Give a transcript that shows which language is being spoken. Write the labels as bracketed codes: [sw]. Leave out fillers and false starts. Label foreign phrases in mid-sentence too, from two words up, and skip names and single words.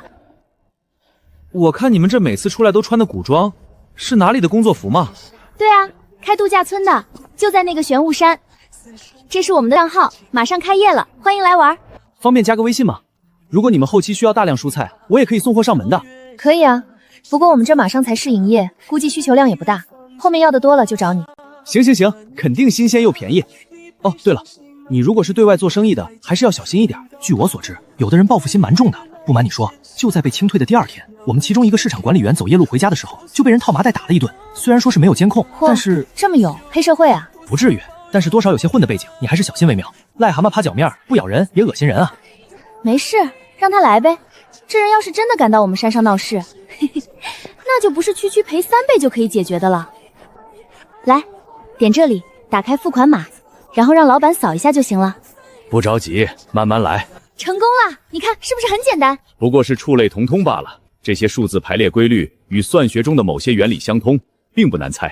[zh] 我看你們這每次出來都穿的古裝，是哪裡的工作服嗎？對啊，開度假村的，就在那個玄霧山。這是我們的賬號，馬上開業了，歡迎來玩。方便加個微信嗎？如果你們後期需要大量蔬菜，我也可以送貨上門的。可以啊，不過我們這馬上才試營業，估計需求量也不大，後面要的多了就找你。行行行，肯定新鮮又便宜。哦，對了，你如果是對外做生意的，還是要小心一點。據我所知，有的人報復心蠻重的。不瞞你說，就在被清退的第2天，我們其中一個市場管理員走夜路回家的時候，就被人套麻袋打了一頓。雖然說是沒有監控，但是這麼有黑社會啊？不至於，但是多少有些混的背景，你還是小心為妙。癩蛤蟆趴腳面，不咬人也惡心人啊。沒事，讓他來唄。這人要是真的敢到我們山上鬧事，那就不是區區賠3倍就可以解決的了。來，點這裡，打開付款碼，然後讓老闆掃一下就行了。不着急，慢慢來。成功了，你看是不是很簡單？不過是觸類同通罷了。這些數字排列規律與算學中的某些原理相通，並不難猜。